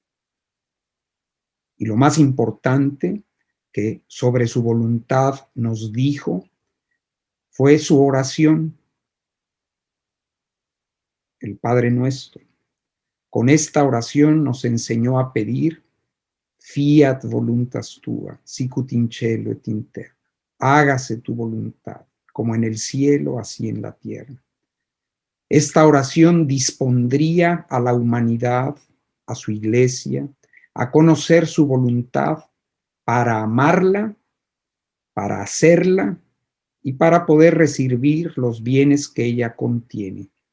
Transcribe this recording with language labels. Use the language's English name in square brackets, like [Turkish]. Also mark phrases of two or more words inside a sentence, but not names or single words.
[Spanish] Y lo más importante que sobre su voluntad nos dijo fue su oración, el Padre Nuestro. Con esta oración nos enseñó a pedir: [Latin] fiat voluntas tua, sicut in cielo et in terra. [Spanish] Hágase tu voluntad, como en el cielo, así en la tierra. Esta oración dispondría a la humanidad, a su iglesia, a conocer su voluntad para amarla, para hacerla y para poder recibir los bienes que ella contiene.